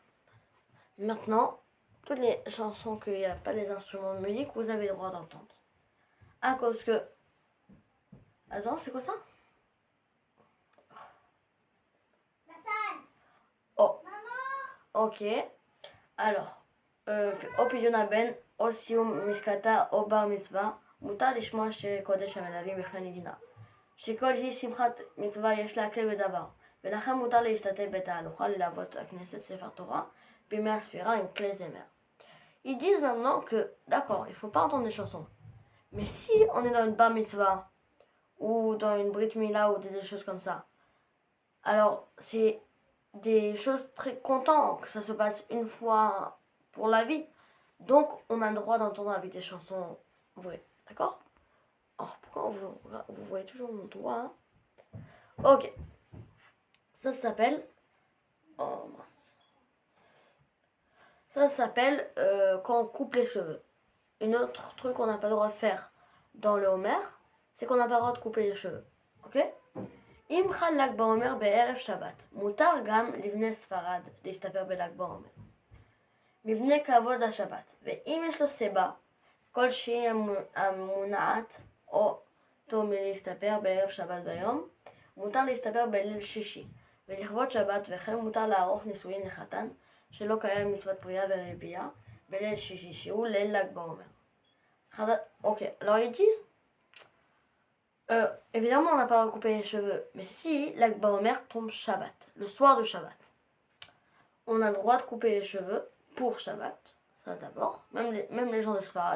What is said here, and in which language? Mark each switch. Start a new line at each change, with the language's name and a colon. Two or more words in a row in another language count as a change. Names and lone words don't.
French: Maintenant, toutes les chansons qu'il n'y a pas les instruments de musique, vous avez le droit d'entendre. À cause que... Attends, c'est quoi ça? Oh. Ok. Alors, au pidyon ben, au
Hebrew: סיום משקתה או בר מצווה, מותר לשמוע שירי קודש המלווים בכלי נגינה. שכל היא שמחת מצווה יש להקל בדבר, ולכן מותר להשתתף בתהלוכה ללוות הכנסת ספר תורה בימי הספירה עם כלי זמר.
French: Ils disent maintenant que, d'accord, il ne faut pas entendre des chansons. Mais si on est dans une
Hebrew: bar mitzvah,
French: ou dans une
Hebrew: brit mila,
French: ou des choses comme ça, alors c'est des choses très contentes que ça se passe une fois pour la vie. Donc on a le droit d'entendre avec des chansons vraies. D'accord? Alors pourquoi vous voyez toujours mon doigt hein? Ok. Ça s'appelle... Oh mince. Ça s'appelle quand on coupe les cheveux. Une autre truc qu'on n'a pas le droit de faire dans le Homer, c'est qu'on n'a pas le droit de couper les cheveux. Ok?
Hebrew: אם חל ל"ג בעומר בערב שבת, מותר גם לבני ספרד להסתפר בל"ג בעומר. מבני כבוד השבת, ואם יש לו סיבה כלשהי המונעת אותו מלהסתפר בערב שבת ביום, מותר להסתפר בליל שישי, ולכבוד שבת וכן מותר לערוך נישואין לחתן שלא קיים מצוות פרייה ורבייה בליל שישי, שהוא ליל ל"ג בעומר.
French: Ok, alors ils disent évidemment, on n'a pas recoupé les cheveux, mais si l'Ag Baomer tombe Shabbat, le soir de Shabbat, on a le droit de couper les cheveux pour Shabbat, ça d'abord, même les gens de Sfarad.